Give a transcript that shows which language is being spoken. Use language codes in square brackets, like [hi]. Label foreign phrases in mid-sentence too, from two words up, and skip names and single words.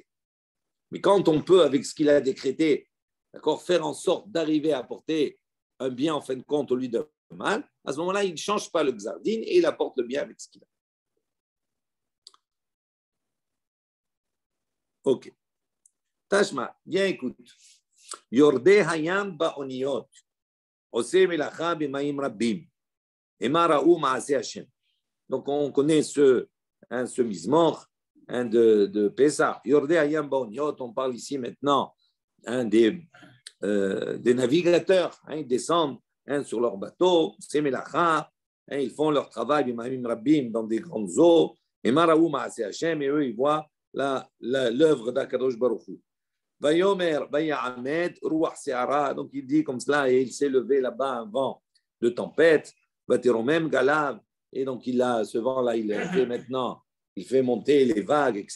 [fr] Mais quand on peut, avec ce qu'il a décrété, d'accord, faire en sorte d'arriver à apporter un bien en fin de compte au lieu d'un mal, à ce moment-là, il ne change pas le xardin et il apporte le bien avec ce qu'il a. Ok. Tashma, bien écoute. [he] יורדי הים באניות, עושי מלאכה במים רבים, המה ראו מעשי השם. [fr] Donc, on connaît ce mismor de Pessah. [he] יורדי הים באניות, [fr] on parle ici maintenant des navigateurs. Ils descendent sur leur bateau, c'est melacha, ils font leur travail [he] במים רבים [fr] dans des grandes eaux, [he] המה ראו מעשי השם, [fr] et eux, ils voient l'œuvre d' [he] הקדוש ברוך הוא. ויאמר, ויעמד, רוח סערה. [fr] Donc il dit comme cela, et il s'est levé là-bas un vent de tempête. [he] ותרומם גליו. [fr] Et donc ce vent-là, il fait maintenant, il fait monter les vagues, etc.